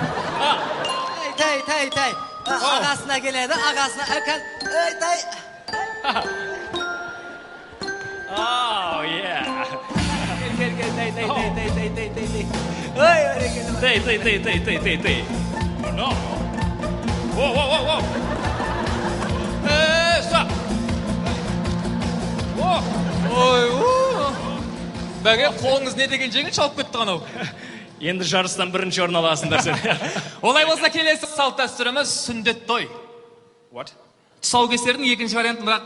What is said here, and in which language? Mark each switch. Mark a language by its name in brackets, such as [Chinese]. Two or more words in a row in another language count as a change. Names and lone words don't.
[Kazakh] Тай. Ағасына келеді, ағасына әкел. Тай. Тей. [English] No. Whoa. Stop. [Kazakh] Бәке, қолыңыз не деген жеңіл шалып кетті анау. Енді жарыстан бірінші орын аласыңдар сен. Олай болса келесі салт дәстүріміз сүндет той. [English] What? [Kazakh] Тұсаукесердің екінші вариантын бірақ...